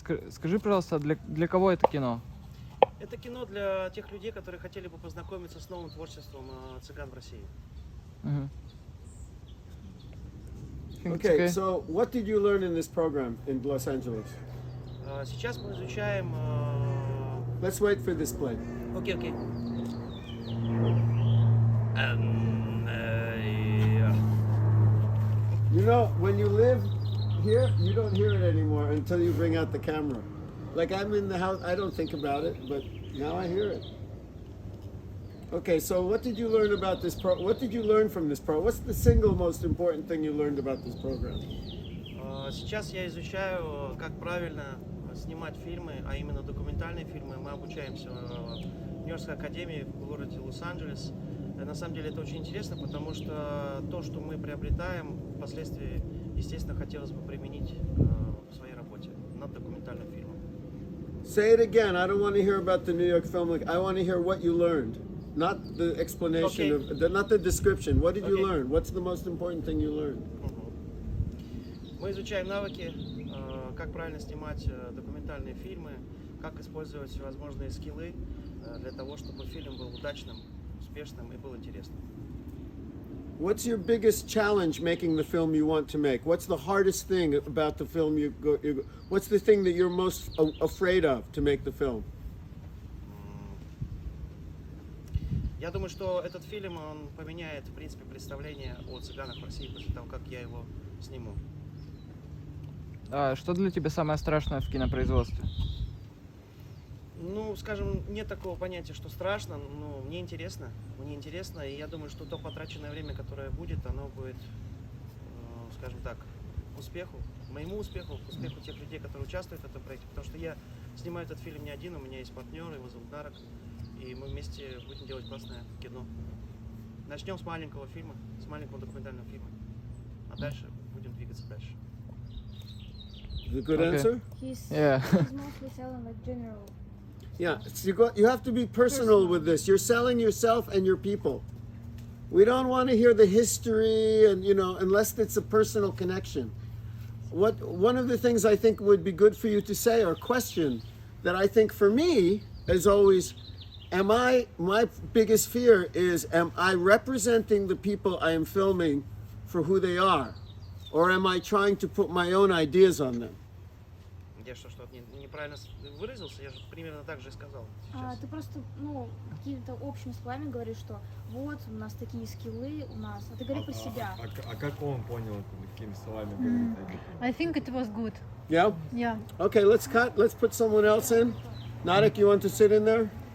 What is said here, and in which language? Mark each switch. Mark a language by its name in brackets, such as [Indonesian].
[Russian] Скажи, пожалуйста, для кого это кино? Это кино для тех людей, которые хотели бы познакомиться с новым творчеством цыган в России. [English] Okay, so what did you learn in this program in Los Angeles? [Russian] Сейчас мы изучаем... [English] Let's wait for this play. [Russian] Окей. [English] You know, when you live here, you don't hear it anymore until you bring out the camera. Like I'm in the house, I don't think about it, but now I hear it. Okay, so what did you learn about this what did you learn from this What's the single most important thing you learned about this program? [Russian] Сейчас я изучаю, как правильно снимать фильмы, а именно документальные фильмы. Мы обучаемся в Нью-Йоркской академии в городе Лос-Анджелес. На самом деле это очень интересно, потому что то, что мы приобретаем, впоследствии, естественно, хотелось бы применить в своей работе над документальным фильмом. [English] Say it again. I don't want to hear about the New York Film League. I want to hear what you learned, not the explanation not the description. What did you learn? What's the most important thing you learned? [Russian] Мы изучаем навыки, как правильно снимать документальные фильмы, как использовать всевозможные скиллы для того, чтобы фильм был удачным, успешным и был интересным. [English] What's your biggest challenge making the film you want to make? What's the hardest thing about the film what's the thing that you're most afraid of to make the film? [Russian] Я думаю, что этот фильм, он поменяет, в принципе, представление о цыганах в России после того, как я его сниму. А что для тебя самое страшное в кинопроизводстве? Ну, скажем, нет такого понятия, что страшно, но мне интересно, и я думаю, что то потраченное время, которое будет, оно будет, скажем так, успеху, моему успеху, успеху тех людей, которые участвуют в этом проекте, потому что я снимаю этот фильм не один, у меня есть партнер, его зовут Нарок, и мы вместе будем делать классное кино. Начнем с маленького фильма, с маленького документального фильма, а дальше будем двигаться дальше. [English] Is it a good answer? He's mostly selling like general. Yeah, so you have to be personal with this. You're selling yourself and your people. We don't want to hear the history and, unless it's a personal connection. One of the things I think would be good for you to say or question that I think for me is always, my biggest fear is, am I representing the people I am filming for who they are? Or am I trying to put my own ideas on them? [Russian] Я что-то неправильно выразился, я же примерно так же и сказал. Ты просто, какими-то общими словами говоришь, что вот, у нас такие скиллы, а ты говори про себя. А как он понял, какими словами говорит? [English] I think it was good. Yeah? Yeah. Okay, let's cut. Let's put someone else in. Narek, you want to sit in there?